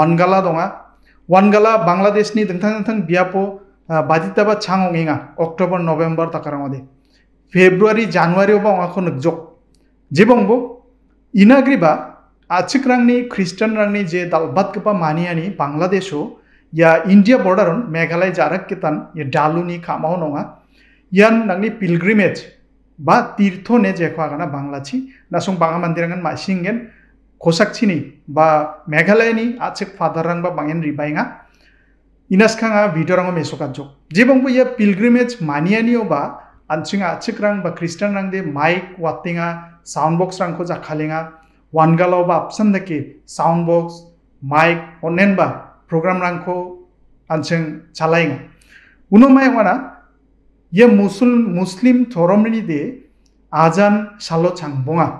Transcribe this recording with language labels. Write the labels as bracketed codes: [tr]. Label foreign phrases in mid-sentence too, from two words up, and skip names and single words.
[grt] wangala Bangladesh ni dengtang biapo baditaba changonginga October November takarang ode February January oba ongako nukjok jebongbo inagriba achikrangni Christian rangni je dalbat kapa maniani Bangladesho ya India borderon Meghalaya jarak kitan ya daluni kamao nonga yan nangni pilgrimage ba tirtho ne jekwa gana banglachi nasung banga mandirangan masingen kosakchini ba Meghalaya ni achik fadarang ba bangen ribainga inaskanga videorang mesokajok jebongbo ya pilgrimage maniani oba anchinga achikrang ba Christian rang de mic wattinga [en] sound box [grt] rang ko jakhalenga wangalo ba apsandake [en] sound box mic [grt] onen ba program rang ko anching chalainga unomai wana Ye Muslim Thoromni de Azan Salo Changbonga.